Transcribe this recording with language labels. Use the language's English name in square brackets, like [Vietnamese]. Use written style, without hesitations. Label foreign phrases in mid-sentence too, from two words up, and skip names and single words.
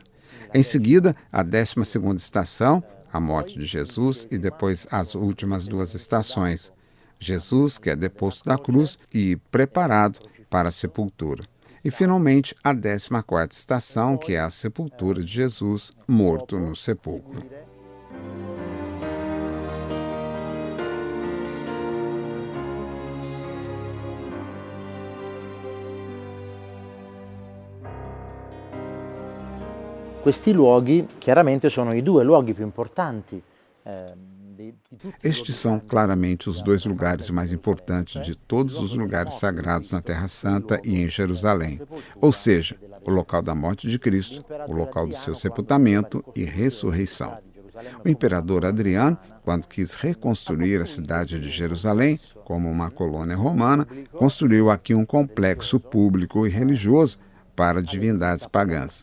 [Portuguese] Em seguida, a 12ª estação, a morte de Jesus, e depois as últimas 2 estações. Jesus, que é deposto da cruz e preparado para a sepultura. E, finalmente, a 14ª estação, que é a sepultura de Jesus, morto no sepulcro. [Italian] Questi luoghi chiaramente sono i 2 luoghi più importanti. [Portuguese] Estes são claramente os 2 lugares mais importantes de todos os lugares sagrados na Terra Santa e em Jerusalém, ou seja, o local da morte de Cristo, o local do seu sepultamento e ressurreição. O imperador Adriano, quando quis reconstruir a cidade de Jerusalém como uma colônia romana, construiu aqui um complexo público e religioso para divindades pagãs.